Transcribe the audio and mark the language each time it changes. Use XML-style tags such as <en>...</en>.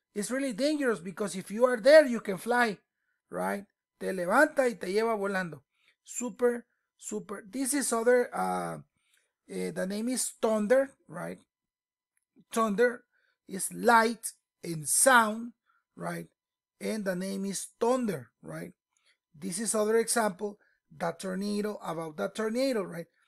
<en>It's really dangerous because if you are there, you can fly, right?</en> <es>Te levanta y te lleva volando.</es> <en>Super. This is other, the name is thunder, right? Thunder is light and sound, right? And the name is thunder, right? This is other example, the tornado, about the tornado, right?</en>